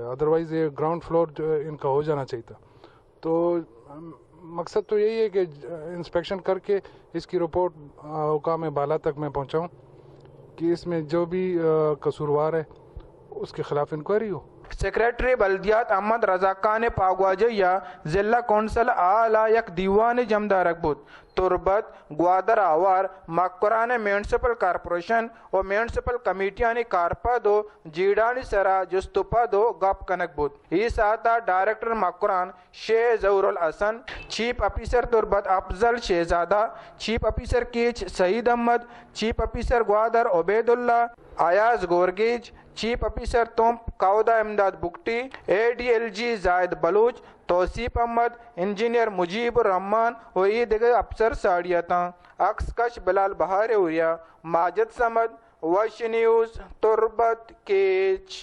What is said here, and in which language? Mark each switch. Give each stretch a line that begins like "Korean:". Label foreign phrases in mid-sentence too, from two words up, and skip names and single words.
Urdu: ادروائز یہ گراؤنڈ فلور جو ان کا ہو جانا چاہیے تھا. تو مقصد تو یہی ہے کہ انسپیکشن کر کے اس کی رپورٹ حکام بالا تک میں پہنچاؤں کہ اس میں جو بھی قصوروار ہے اس کے خلاف انکوائری ہو.
Baluchi: سیکریٹری بلدیات احمد رضا کان پاگواجیا ضلع کونسل آلہ یک دیوان جمدارک بود تربت گوادر آوار مکران
English: municipal corporation
Baluchi: و میونسپل کمیٹیانی کارپا دو جیڑانی سرا جستپا دو گپ کنک بود. ای ساتا ڈائریکٹر مکران شیخ ظہور الحسن
English: chief officer
Baluchi: تربت افضل شہزادہ
English: chief officer
Baluchi: کیچ سعید احمد
English: chief officer
Baluchi: گوادر عبید اللہ ایاز گورگیج
English: chief officer
Baluchi: توم کاؤدہ امداد بکٹی ADLG زائد بلوچ توصیف احمد انجینئر مجیب الرحمان و ای دیگر افسر ساڑیتاں عکس کش بلال بہار اوریا ماجد سمد وش نیوز تربت کیچ.